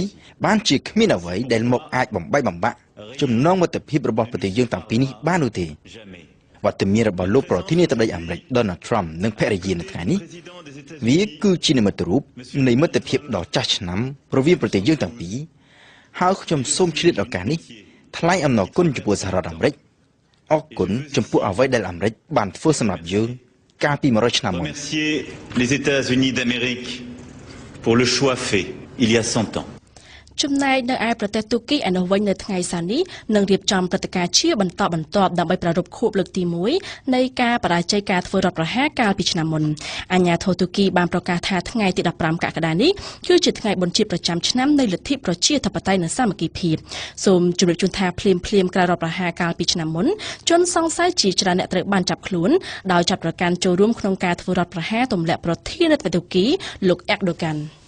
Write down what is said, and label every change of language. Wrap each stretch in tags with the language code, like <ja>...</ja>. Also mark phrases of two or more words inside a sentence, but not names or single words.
<km>បានជាគ្មានអ្វីដែលមកអាចបំបែកបំបាក់ចំណងមិត្តភាពរបស់ប្រទេសយើងទាំងពីរនេះបាននោះទេវត្តមានរបស់លោកប្រធានាធិបតីអាមេរិក Donald Trump និងភរិយានៅថ្ងៃនេះវាគឺជានិមិត្តរូបនៃមិត្តភាពដ៏ចាស់ឆ្នាំរវាងប្រទេសយើងទាំងពីរហើយខ្ញុំសូមឆ្លៀតឱកាសនេះថ្លែងអំណរគុណចំពោះសហរដ្ឋអាមេរិកអរគុណចំពោះអ្វីដែលអាមេរិកបានធ្វើសម្រាប់យើងកាលពី100ឆ្នាំមុន</km> <fr>Remercier les États-Unis d'Amérique pour le choix fait il y a 100 ans.</fr> <km>ចំណែកនៅឯប្រទេសទូគីឯនោះវិញនៅថ្ងៃសៅរ៍នេះនឹងរៀបចំព្រឹត្តិការណ៍ជាបន្តបន្ទាប់ដើម្បីប្រារព្ធខួបលើកទី1នៃការបរាជ័យការធ្វើរដ្ឋប្រហារកាលពីឆ្នាំមុនអាជ្ញាធរទូគីបានប្រកាសថាថ្ងៃទី15កក្កដានេះគឺជាថ្ងៃបុណ្យជាតិប្រចាំឆ្នាំនៃលទ្ធិប្រជាធិបតេយ្យនិងសាមគ្គីភាពសូមជម្រាបជូនថាភ្លាមក្រោយរដ្ឋប្រហារកាលពីឆ្នាំមុនជនសង្ស័យជាច្រើនអ្នកត្រូវបានចាប់ខ្លួនដោយចាប់ប្រកាន់ចូលរួមក្នុងការធ្វើរដ្ឋប្រហារទម្លាក់ប្រធានាធិបតីទូគីលោកអ៊ែកដូកាន់</km>